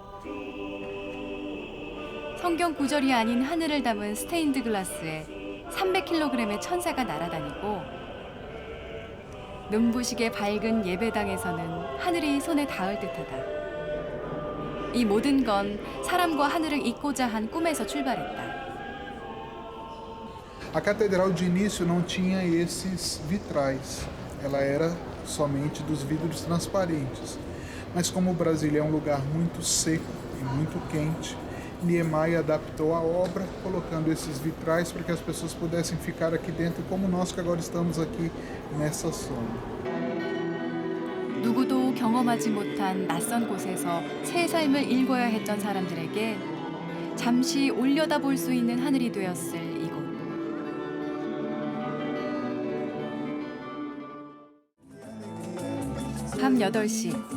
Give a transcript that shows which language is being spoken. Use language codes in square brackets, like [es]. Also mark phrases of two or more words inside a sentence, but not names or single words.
[ko] 성경 구절이 아닌 하늘을 담은 스테인드 글라스에 300kg의 천사가 날아다니고 눈부시게 밝은 예배당에서는 하늘이 손에 닿을 듯하다. 이 모든 건 사람과 하늘을 잇고자 한 꿈에서 출발했다. [pt] A catedral de início não tinha esses vitrais, ela era somente dos vidros transparentes. Mas como Brasília é um lugar muito seco e muito quente, Niemeyer adaptou a obra colocando esses vitrais para que as pessoas pudessem ficar aqui dentro como nós que agora estamos aqui nessa sombra. [ko] 누구도 경험하지 못한 낯선 곳에서 새 삶을 일궈야 했던 사람들에게 잠시 올려다볼 수 있는 하늘이 되었을 이곳. 밤 8시.